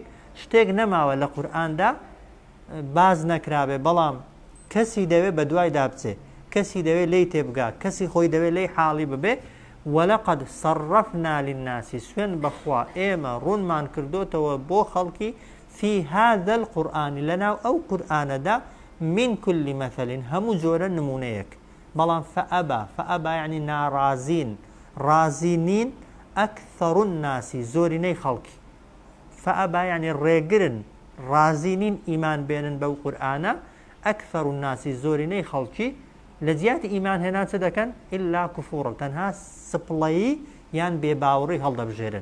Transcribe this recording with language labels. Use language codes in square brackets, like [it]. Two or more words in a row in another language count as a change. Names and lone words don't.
[ckb] شتێک نەماوە لە قورئاندا باز نەکرابێ بەڵام کەسی دەوێت بە دوای دابچێ کەسی دەوێت لی تێبگا کەسی خۆی دەوێت لی حاڵی ببێ. [ar] وەلەقەد صرفنا للناس [ckb] سوێن بەخوا ئێمە ڕوونمان کردوتەوە بۆ خەڵکی [ar] في هذا القرآن [ckb] لەناو ئەو قورئانەدا [ar] من كل مثل [ckb] هەموو جۆرە نمونەیەک. بەڵام فەئەبا يعني ناڕازین رازینین [ar] ئەکثەڕ الناس [ckb] زۆرینەی خەڵکی. فەئەبا يعني ڕێگرن رازینین ئیمان بێنن بەو قورئانە [ar] ئەکثەڕ الناس [ckb] زۆرینەی خەڵکی لە جیاتی ئیمان هێنان چ دەکەن [ar] ئیلا کوفوڕ [ckb] تەنها سپڵەیی یان بێباوەڕی هەڵدەبژێرن.